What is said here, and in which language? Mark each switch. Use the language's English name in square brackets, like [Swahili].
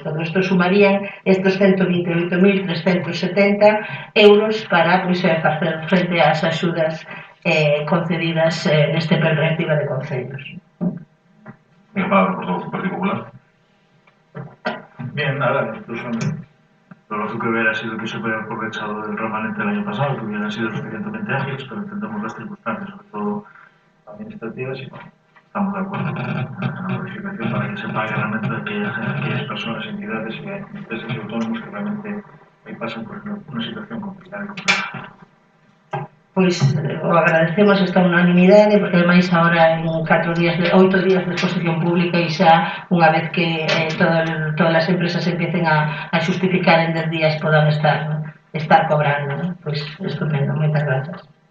[Galician] Todo isto sumarían estos 128.370 euros para facer frente ás axudas concedidas neste plan reactiva de concellos. Bien, palabra por todo o Partido Popular. [Spanish] Bien, nada, lo lógico hubiera sido que se hubiera aprovechado el remanente del año pasado, que hubieran sido suficientemente ágiles, pero entendemos las circunstancias, sobre todo administrativas, y bueno, estamos de acuerdo en la modificación para que se pague realmente a aquellas personas, entidades y empresas y autónomos que realmente pasan por una situación complicada y compleja. [Galician] Pois o agradecemos esta unanimidade, porque ademais agora en 8 días de exposición pública e xa unha vez que todas as empresas empiecen a xustificar en 10 días podan estar cobrando, pois estupendo, moitas grazas.